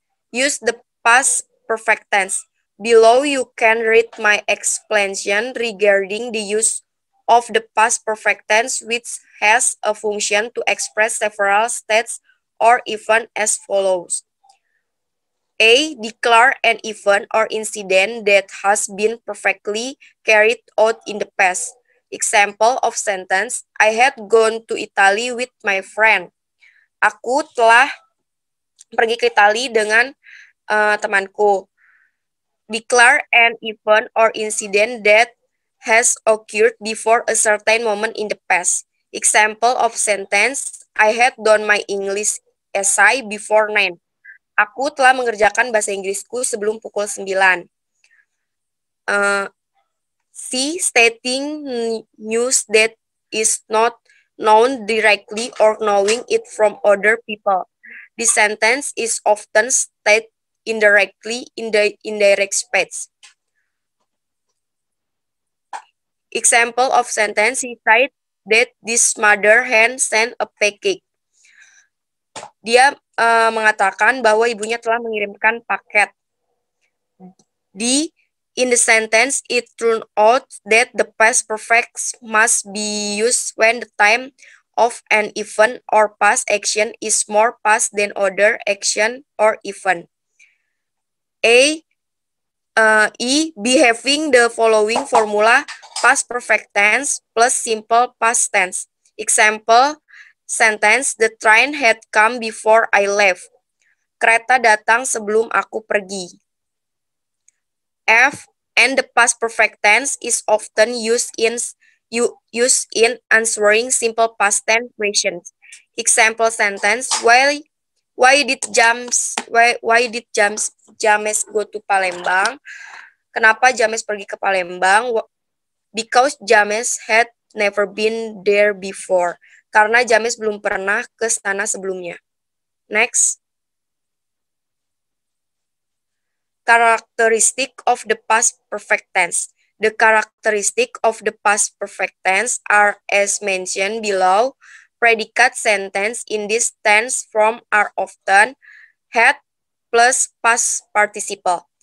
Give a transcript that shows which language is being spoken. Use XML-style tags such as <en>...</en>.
<en>Use the past perfect tense. Below you can read my explanation regarding the use of the past perfect tense which has a function to express several states or events as follows. A. Declare an event or incident that has been perfectly carried out in the past. Example of sentence, I had gone to Italy with my friend.</en> <id>Aku telah pergi ke Italia dengan temanku.</id> <en>Declare an event or incident that has occurred before a certain moment in the past. Example of sentence, I had done my English essay before 9.</en> <id>Aku telah mengerjakan bahasa Inggrisku sebelum pukul 9.</id> <en>C. Stating news that is not known directly or knowing it from other people. This sentence is often stated indirectly in the indirect speech. Example of sentence, he said that this mother hen sent a package.</en> <id>Dia mengatakan bahwa ibunya telah mengirimkan paket.</id> <en>In the sentence, it turned out that the past perfect must be used when the time of an event or past action is more past than other action or event. Be having the following formula: past perfect tense plus simple past tense. Example sentence, the train had come before I left.</en> <id>Kereta datang sebelum aku pergi.</id> <en>And the past perfect tense is often used in answering simple past tense questions. Example sentence, why did James go to Palembang?</en> <id>Kenapa James pergi ke Palembang?</id> <en>Because James had never been there before.</en> <id>Karena James belum pernah ke sana sebelumnya.</id> <en>Next. Characteristic of the past perfect tense. The characteristic of the past perfect tense are as mentioned below. Predicate sentence in this tense form are often had plus past participle.</en>